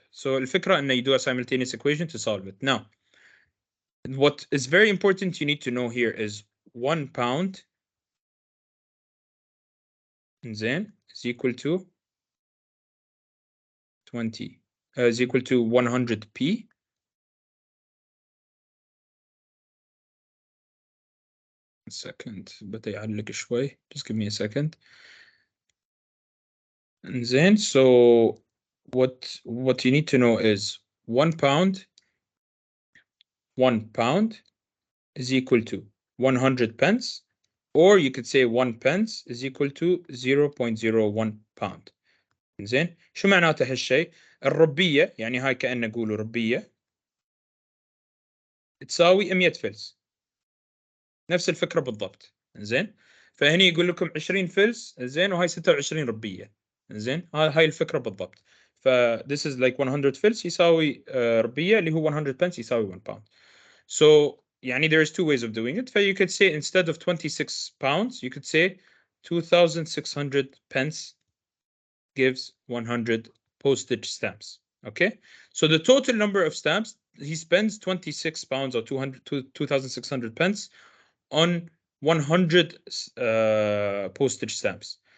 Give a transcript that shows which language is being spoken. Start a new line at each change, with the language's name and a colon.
English: So
Arabic: الفكرة إن
English: you do a simultaneous equation to solve it. Now, what is very important you need to know here is 1 pound then is equal to 20 is equal to 100p. A second,
Arabic: بدأ يعلق شوي.
English: Just give me a second. And then, so what you need to know is 1 pound is equal to 100 pence, or you could say 1 pence is equal to 0.01 pound.
Arabic: زين شو معناته هالشيء؟ الربية يعني هاي كأنه نقول ربية تساوي 100 فلس، نفس الفكرة بالضبط. زين فهني يقول لكم 20 فلس زين وهاي 26 ربية. زين هاي الفكرة بالضبط. ف
English: this is like
Arabic: 100 فلس يساوي ربية اللي هو 100 pence يساوي 1 pound.
English: So يعني there is two ways of doing it. ف you could say instead of 26 pounds you could say 2,600 pence gives 100 postage stamps. Okay, so the total number of stamps he spends 26 pounds or 2,600 pence on 100 postage stamps.